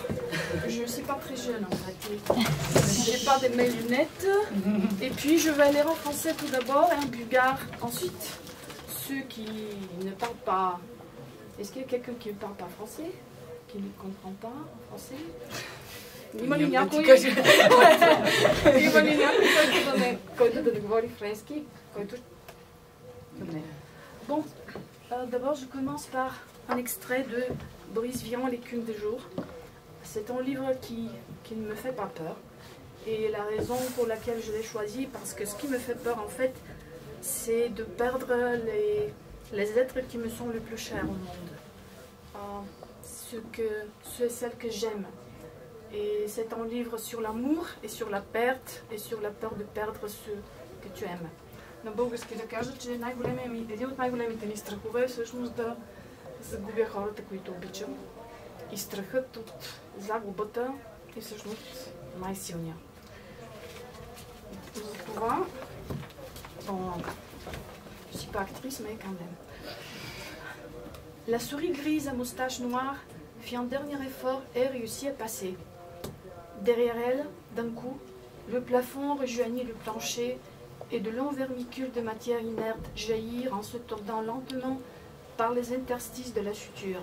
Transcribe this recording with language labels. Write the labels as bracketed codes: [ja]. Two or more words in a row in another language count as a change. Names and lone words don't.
[fr] Je suis pas très jeune en fait. J'ai pas de mes lunettes. Et puis je vais lire en français tout d'abord et en bulgare ensuite. Ceux qui ne parlent pas... Est-ce qu'il y a quelqu'un qui ne parle pas français? Qui ne comprend pas en français? [bg] Има ли някой, който да не говори френски? [fr] Bon, d'abord je commence par un extrait de Boris Vian, L'écume des jours. C'est un livre qui ne me fait pas peur. Et la raison pour laquelle je l'ai choisi, parce que ce qui me fait peur en fait, c'est de perdre les êtres qui me sont le plus chers au monde. Ceux et celles que j'aime. Et c'est un livre sur l'amour et sur la perte et sur la peur de perdre ceux que tu aimes. [bg] На български да кажа, че един от най-големите ми страхове е всъщност да загубя хората, които обичам. И страхът от загубата е всъщност най-силния. Затова, [fr] je ne suis pas actrice, mais quand même. La souris grise à moustache noire fit un dernier effort et réussit à passer. Derrière elle, d'un coup, le plafond rejoignit le plancher et de longs vermicules de matière inerte jaillirent en se tordant lentement par les interstices de la suture.